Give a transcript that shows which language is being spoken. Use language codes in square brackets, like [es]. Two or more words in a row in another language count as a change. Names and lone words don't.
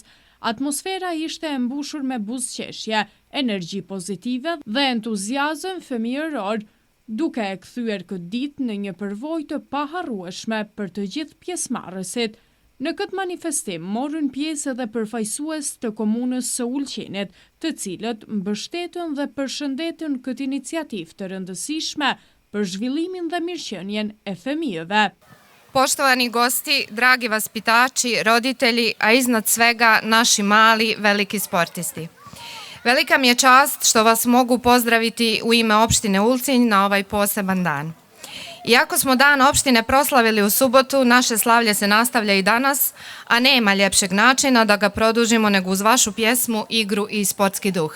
[sq] Atmosfera ishte e mbushur me buzëqeshje, energji pozitive dhe entuziazëm fëmijëror, duke e kthyer këtë ditë në një përvojë të paharrueshme për të gjithë pjesëmarrësit. Në këtë manifestim morën pjesë edhe përfaqësues të komunës së Ulqinit, të cilët mbështetën dhe përshëndetën këtë iniciativë të rëndësishme për zhvillimin dhe mirëqenien e fëmijëve. [sr] Poštovani gosti, dragi vaspitači, roditelji, a iznad svega naši mali, veliki sportisti. Velika mi je čast što vas mogu pozdraviti u ime opštine Ulcinj na ovaj poseban dan. Iako smo dan opštine proslavili u subotu, naše slavlje se nastavlja i danas, a nema ljepšeg načina da ga produžimo nego uz vašu pjesmu, igru i sportski duh.